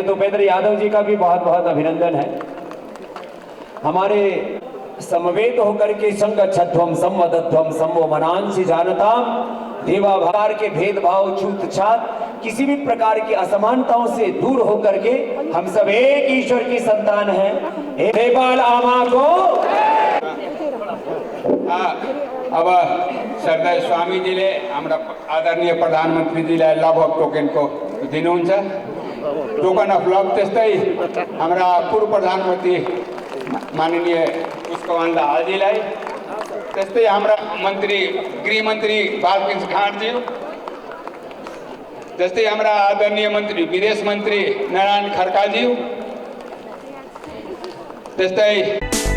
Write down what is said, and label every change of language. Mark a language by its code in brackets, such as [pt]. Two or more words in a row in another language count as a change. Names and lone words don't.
[hi] तो उपेंद्र यादव जी का भी बहुत बहुत अभिनंदन है। हमारे समवेत होकर के [sa] संगच्छध्वम संवदध्वम समो मनांसि जानताम [hi] देवाभार के भेदभाव छूत छात किसी भी प्रकार की असमानताओं से दूर होकर के हम सब एक ईश्वर की संतान हैं। [ne] नेपाल आमा को अब सरदार स्वामीजीले हाम्रा आदरणीय प्रधानमन्त्रीजीलाई [en] love of tokenको [ne] दिनुहुन्छ। [en] token of love [ne] त्यस्तै हाम्रा पूर्व प्रधानमन्त्री माननीय पुष्पकमल दाहालजीलाई, त्यस्तै हाम्रा मन्त्री गृहमन्त्री बालकृष्ण खाँडज्यू, त्यस्तै हाम्रा आदरणीय मन्त्री विदेश मन्त्री नारायण खड्काज्यू, त्यस्तै